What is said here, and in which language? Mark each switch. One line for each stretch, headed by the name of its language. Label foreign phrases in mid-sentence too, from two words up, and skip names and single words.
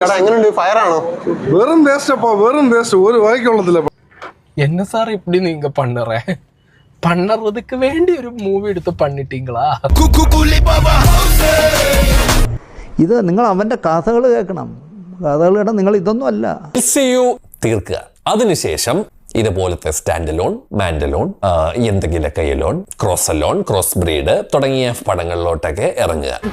Tamil: வெறும் வேஸ்டப்பா, வெறும் வேஸ்ட். ஒரு வாய்க்கு உள்ளதில்ல. என்ன சார் இப்படி நீங்க பண்ணுறதுக்கு வேண்டி ஒரு
Malayalam: മൂവി എടുത്ത്
Tamil: பண்ணிட்டீங்களா?
Malayalam: ഇത് നിങ്ങൾ അവന്റെ കഥകൾ കേൾക്കണം. കഥകൾ കേട്ടാൽ നിങ്ങൾ ഇതൊന്നും അല്ല. LCU തീർക്കുക. അതിനുശേഷം ഇതുപോലത്തെ സ്റ്റാൻഡലോൺ, മാൻഡലോൺ, എന്തെങ്കിലൊക്കെ എലോൺ,
English: cross alone, cross breed
Malayalam: തുടങ്ങിയ പടങ്ങളിലോട്ടൊക്കെ ഇറങ്ങുക.